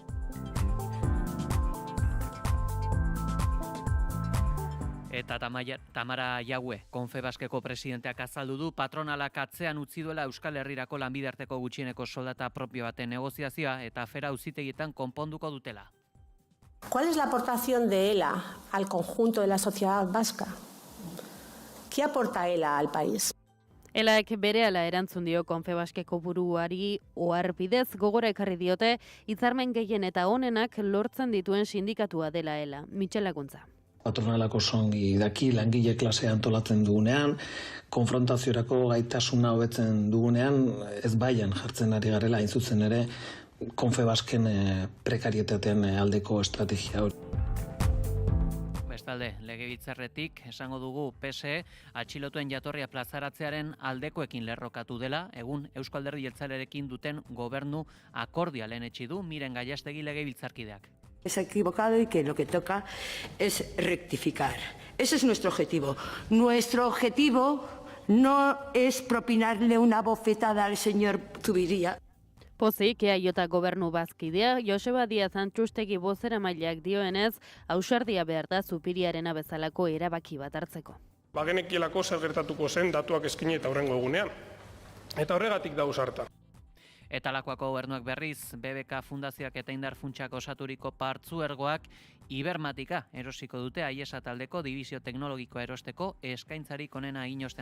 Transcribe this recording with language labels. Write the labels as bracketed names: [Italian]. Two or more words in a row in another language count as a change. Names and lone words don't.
[Basque] Eta Tamara Jaue, Konfebaskeko presidenteak azaldu du patronalak atzean utzi duela Euskal Herrirako lanbidearteko gutxieneko soldata propio baten negoziazioa eta afera auzitegietan konponduko dutela. [Spanish] ¿Cuál es la aportación de ELA al conjunto de la sociedad vasca? ¿Qué aporta ELA al país? [Basque] ELAek berehala erantzun dio Konfebaskeko buruari ohar bidez gogora ekarri diote hitzarmen gehien eta onenak lortzen dituen sindikatua dela ELA. Mitxel Laguntza. Patronalako songi daki langile klasea antolatzen dugunean, konfrontaziorako gaitasuna hobetzen dugunean, ez baian jartzen ari garela hain zuzen ere Konfebasken prekarietatean aldeko estrategia hori. Bestalde, legebiltzarretik esango dugu PSE atxilotuen jatorria plazaratzearen aldekoekin lerrokatu dela, egun Eusko Alderdi Jeltzalearekin duten gobernu akordia lehenetsi du Miren Gallastegi legebiltzarkideak. [Spanish] Es equivocado y que lo que toca es rectificar. Ese es nuestro objetivo. Nuestro objetivo no es propinarle una bofetada al señor Zubiría. [Basque] Pozik, EAJ gobernu bazkidea, Joseba Díaz Antxustegi bozeramaileak dioenez, ausardia behar da Zupiriarena bezalako erabaki bat hartzeko. Bagenekielako zer gertatuko zen datuak eskaini eta hurrengo egunean. Eta horregatik da ausarta. Eta Lakuako gobernuak berriz, BBK Fundazioak eta Indar Funtsak osaturiko partzuergoak Ibermatika erosiko dute Aiesa taldeko dibizio teknologikoa erosteko eskaintzarik onena egin ostean.